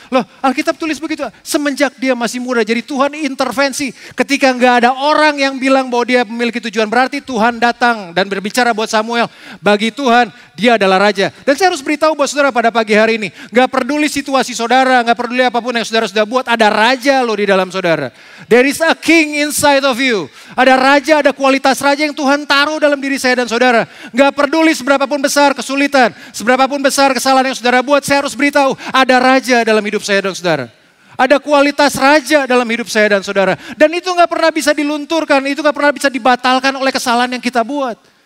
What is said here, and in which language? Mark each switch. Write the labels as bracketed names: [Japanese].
[Indonesian] Loh Alkitab tulis begitu. Semenjak dia masih muda, jadi Tuhan intervensi. Ketika nggak ada orang yang bilang bahwa dia memiliki tujuan, berarti Tuhan datang dan berbicara buat Samuel. Bagi Tuhan, dia adalah raja. Dan saya harus beritahu buat saudara pada pagi hari ini. Nggak peduli situasi saudara, nggak peduli apapun yang saudara sudah buat. Ada raja loh di dalam saudara. [English] There is a king inside of you. [Indonesian] Ada raja, ada kualitas raja yang Tuhan taruh dalam diri saya dan saudara. Gak peduli seberapapun besar kesulitan, seberapapun besar kesalahan yang saudara buat, saya harus beritahu ada raja dalam hidup saya dan saudara. Ada kualitas raja dalam hidup saya dan saudara. Dan itu gak pernah bisa dilunturkan, itu gak pernah bisa dibatalkan oleh kesalahan yang kita buat.